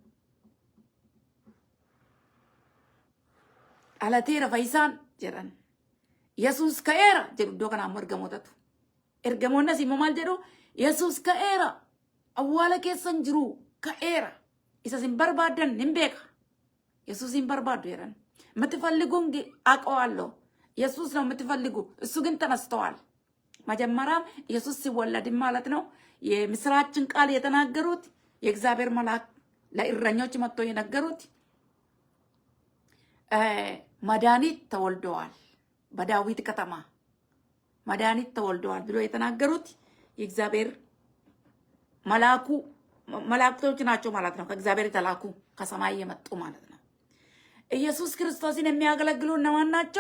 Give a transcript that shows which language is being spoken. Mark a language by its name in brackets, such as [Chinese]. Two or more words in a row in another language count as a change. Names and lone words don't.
[Oromo] Dhalateera fayyisaan jedhan. Yesuus ka'eera jedhu iddoo kanaa immoo ergamootatu. Ergamoonnis immoo maal jedhu? Yesuus ka'eera. Awwaala keessan jiru ka'eera. Isa sin barbaadan hin beeka. Yesuus hin barbaadu jedhan. [Amharic] የምትፈልጉን አውቀዋለሁ። ኢየሱስ ነው የምትፈልጉ፣ እሱ ግን ተነስተዋል። መጀመሪያም ኢየሱስ ሲወለድ ማለት ነው የምስራችን ቃል የተናገሩት የእግዚአብሔር መልአክ ለእረኞች መጥቶ የነገሩት መድኃኒት ተወልደዋል፣ በዳዊት ከተማ መድኃኒት ተወልደዋል ብሎ የተናገሩት የእግዚአብሔር መላእክቶች ናቸው ማለት ነው። ከእግዚአብሔር የተላኩ ከሰማይ የመጡ ማለት ነው። ኢየሱስ ክርስቶስን የሚያገለግሉ እነማን ናቸው?